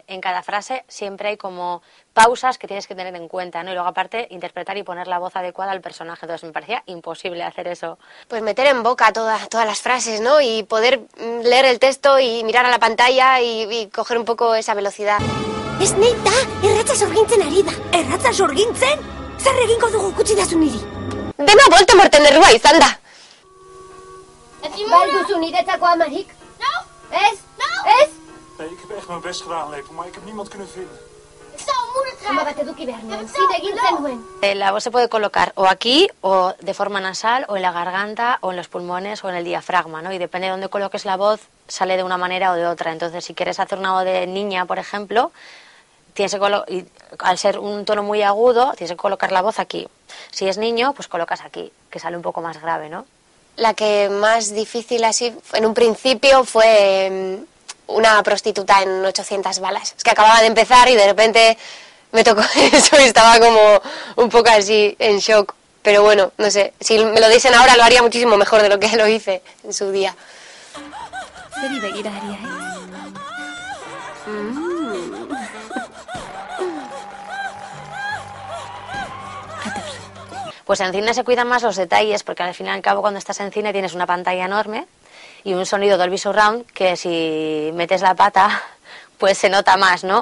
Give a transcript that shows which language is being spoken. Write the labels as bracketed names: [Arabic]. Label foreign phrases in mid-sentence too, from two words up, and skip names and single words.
[Spanish] En cada frase siempre hay como pausas que tienes que tener en cuenta, ¿no? Y luego aparte interpretar y poner la voz adecuada al personaje. Entonces me parecía imposible hacer eso. Pues meter en boca todas las frases, ¿no? Y poder leer el texto y mirar a la pantalla y coger un poco esa velocidad. [Basque] Esnei da, erratza sorgintzen ari da. Erratza sorgintzen? Zer egingo dugu gutxi dazu niri? Dena Voldemorten errua izan da. Bai duzu niretzako amarik? [Spanish] No. [Basque] Ez? [Spanish] No. [Basque] Ez? [Dutch] Nee, ik heb echt mijn best gedaan, Lepel, maar ik heb niemand kunnen vinden. Ik zou moeder [Basque] Ama [Dutch] krijgen. [Basque] bat eduki behar nuen, zide egin zenuen. [Spanish] La voz se puede colocar o aquí, o de forma nasal, o en la garganta, o en los pulmones, o en el diafragma, ¿no? Y depende de dónde coloques la voz, sale de una manera o de otra. Entonces, si quieres hacer una voz de niña, por ejemplo, tienes que y al ser un tono muy agudo, tienes que colocar la voz aquí. Si es niño, pues colocas aquí, que sale un poco más grave, ¿no? La que más difícil así en un principio fue una prostituta en 800 balas. Es que acababa de empezar y de repente me tocó eso y estaba como un poco así en shock. Pero bueno, no sé, si me lo dicen ahora lo haría muchísimo mejor de lo que lo hice en su día. [Basque] Zeri begira ari haiz. [Spanish] Pues en cine se cuidan más los detalles, porque al fin y al cabo cuando estás en cine tienes una pantalla enorme y un sonido [English] Dolby Surround [Spanish] que si metes la pata pues se nota más, ¿no?